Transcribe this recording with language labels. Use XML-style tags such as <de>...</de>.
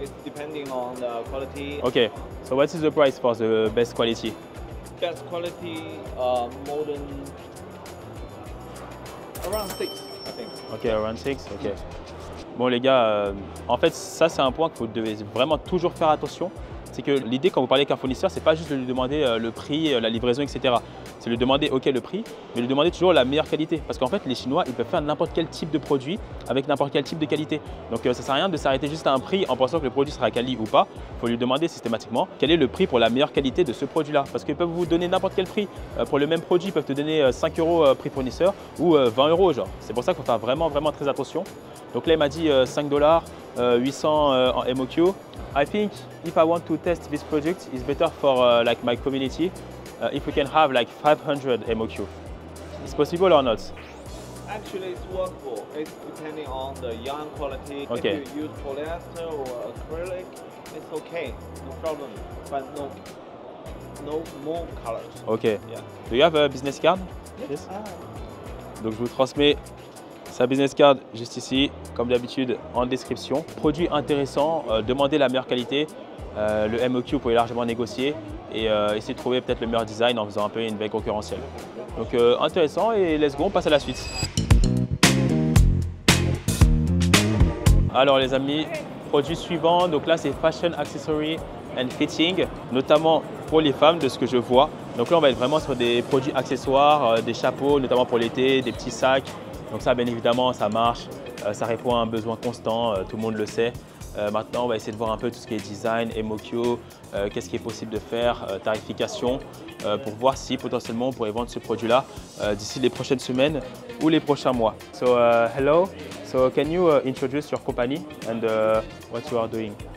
<en>It's depending on the quality. Okay, so what is the price for the best quality? Best quality, more than around 6, I think. Ok, around 6, ok.</en> <fr>Bon les gars, en fait ça c'est un point que vous devez vraiment toujours faire attention. C'est que l'idée quand vous parlez avec un fournisseur, c'est pas juste de lui demander le prix, la livraison, etc. C'est lui demander ok le prix, mais lui demander toujours la meilleure qualité. Parce qu'en fait les Chinois ils peuvent faire n'importe quel type de produit avec n'importe quel type de qualité. Donc ça sert à rien de s'arrêter juste à un prix en pensant que le produit sera quali ou pas. Il faut lui demander systématiquement quel est le prix pour la meilleure qualité de ce produit-là. Parce qu'ils peuvent vous donner n'importe quel prix. Pour le même produit, ils peuvent te donner 5 € prix fournisseur ou 20 € genre. C'est pour ça qu'il faut faire vraiment très attention. Donc là il m'a dit 5 $, 800 en MOQ.</fr> <en>I think if I want to test this project, it's better for like my community if we can have like 500 MOQ. Is possible or not? Actually, it's workable. It's depending on the yarn quality. Okay. If you use polyester or acrylic, it's okay, no problem. But no more colors. Okay. Yeah. Do you have a business card? Yes.</en> <fr>Donc je vous transmets sa business card juste ici, comme d'habitude en description. Produit intéressant, demandez la meilleure qualité. Le MOQ, vous pouvez largement négocier et essayer de trouver peut-être le meilleur design en faisant un peu une veille concurrentielle. Donc intéressant et</fr> <en>let's go,</en> <fr>on passe à la suite. Alors les amis, produit suivant, donc là c'est</fr> <en>Fashion Accessory and Fitting,</en> <fr>notamment pour les femmes de ce que je vois. Donc là on va être vraiment sur des produits accessoires, des chapeaux, notamment pour l'été, des petits sacs. Donc ça bien évidemment ça marche, ça répond à un besoin constant, tout le monde le sait. Maintenant on va essayer de voir un peu tout ce qui est design, MOQ, qu'est-ce qui est possible de faire, tarification, pour voir si potentiellement on pourrait vendre ce produit-là d'ici les prochaines semaines ou les prochains mois.</fr> <en>So hello, so can you introduce your company and what you are doing?</en>